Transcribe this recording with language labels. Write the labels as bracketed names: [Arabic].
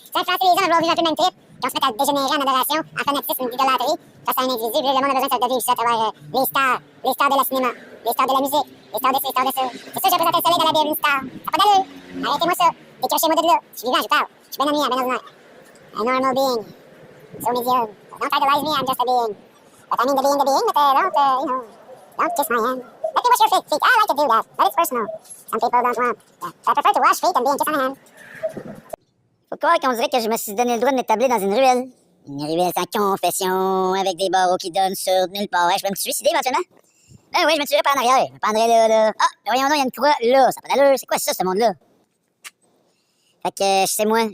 [French] Ça influence les gens à vouloir vivre un peu le même trip, qu'on se mette à dégénérer en adoration, en fanatisme, d'idolâtrie, face à un individu, puis le monde a besoin de vivre ça à travers les stars de la cinéma, les stars de la musique, les stars de ci, les stars de ça. C'est ça, j'ai présenté le soleil dans la bienvenue star. Ça n'a pas d'allure. Arrêtez-moi ça. Décrochez-moi de là. Je suis vivant, je parle. Je suis ben ami, ben ordinaire. [English] A normal being. So medium. Don't idolize me, I'm just a being. But I mean the being, but don't kiss my hand. Let me wash your feet. I like to do that, but it's personal. Some people don't want that. So I prefer to wash feet and be and kiss on the hand. [French] Faut croire qu'on dirait que je me suis donné le droit de m'établir dans une ruelle. Une ruelle sans confession, avec des barreaux qui donnent sur nulle part. Ouais, je peux me suicider éventuellement? Ben oui, je me tuerais par en arrière. Je me pendrais là. Ah, voyons donc, il y a une croix là. Ça n'a pas d'allure. C'est quoi ça, ce monde-là? Fait que, c'est moi.